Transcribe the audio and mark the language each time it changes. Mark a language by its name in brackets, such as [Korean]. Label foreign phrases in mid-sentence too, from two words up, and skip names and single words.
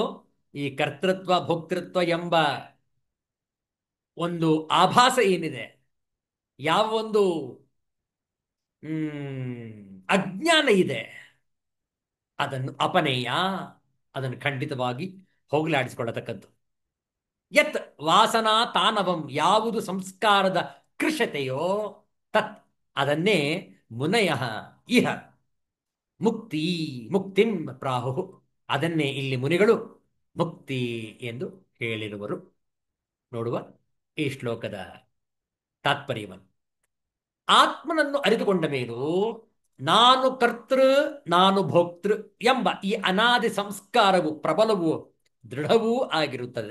[Kannada] ಈ ಕರ್ತೃತ್ವ ಭೋಕ್ತೃತ್ವ ಎಂಬ ಒಂದು ಆಭಾಸ ಏನಿದೆ, ಯಾವ ಒಂದು ಅಜ್ಞಾನ ಇದೆ, ಅದನ್ನು ಅಪನೇಯ, ಅದನ್ನು ಖಂಡಿತವಾಗಿ ಹೋಗಲಾಡಿಸಿಕೊಳ್ಳತಕ್ಕದ್ದು. [Sanskrit] ಯತ್ ವಾಸನಾ ತಾನವಂ, [Kannada] ಯಾವುದು ಸಂಸ್ಕಾರದ ಕೃಶತೆಯೋ ತತ್, ಅದನ್ನೇ [Sanskrit] ಮುನಯ ಇಹ ಮುಕ್ತಿ, ಮುಕ್ತಿಂ ಪ್ರಾಹು, [Kannada] ಅದನ್ನೇ ಇಲ್ಲಿ ಮುನಿಗಳು ಮುಕ್ತಿ ಎಂದು ಹೇಳಿರುವರು. ನೋಡುವ ಈ ಶ್ಲೋಕದ ತಾತ್ಪರ್ಯವನ್ನು. ಆತ್ಮನನ್ನು ಅರಿತುಕೊಂಡ ಮೇಲೂ ನಾನು ಕರ್ತೃ, ನಾನು ಭೋಕ್ತೃ ಎಂಬ ಈ ಅನಾದಿ ಸಂಸ್ಕಾರವು ಪ್ರಬಲವೂ ದೃಢವೂ ಆಗಿರುತ್ತದೆ.